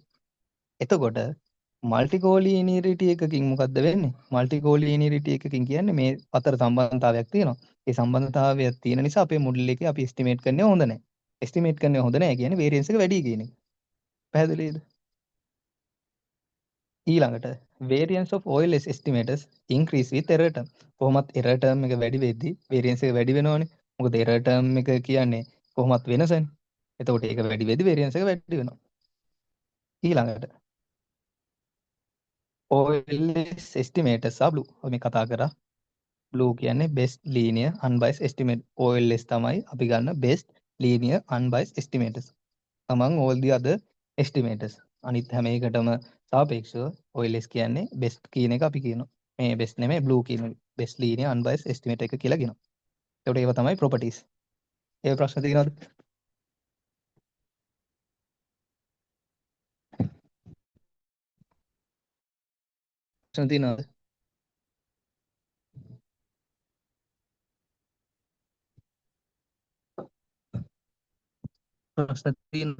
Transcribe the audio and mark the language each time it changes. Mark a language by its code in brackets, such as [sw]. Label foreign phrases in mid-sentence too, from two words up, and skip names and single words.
[si] එතකොට multicollinearity එකකින් මොකද්ද වෙන්නේ? multicollinearity එකකින් කියන්නේ මේ අතර සම්බන්ධතාවයක් තියෙනවා. ඒ සම්බන්ධතාවයක් තියෙන නිසා අපේ මොඩල් එකේ අපි estimate කරන්නේ හොඳ නැහැ. estimate කරන්නේ හොඳ නැහැ කියන්නේ variance එක වැඩි කියන එක. පැහැදිලිද? [en] ඊළඟට variance of OLS estimators increase with error term. [si] කොහොමත් [en] error term [si] එක වැඩි වෙද්දී variance එක වැඩි වෙනවනේ. මොකද [en] error term [si] එක කියන්නේ කොහොමත් වෙනසනේ. එතකොට ඒක වැඩි වෙද්දී variance එක වැඩි වෙනවා. [en] ඊළඟට OLS estimators are blue. [si] අපි මේ කතා කරා blue කියන්නේ [en] best linear unbiased estimate. OLS [si] තමයි අපි ගන්න [en] best linear unbiased estimators among all the other estimators. [si] අනිත් හැම එකටම සාපේක්ෂව OLS කියන්නේ best කියන එක අපි කියනවා. මේ best නෙමෙයි blue කියන එක. [en] best linear unbiased estimate [si] එක කියලා කියනවා. ඒකට ඒව තමයි properties. ඒ ප්‍රශ්න තියෙනවද? ප්‍රශ්න තියෙනවද? ප්‍රශ්න තියෙනවද?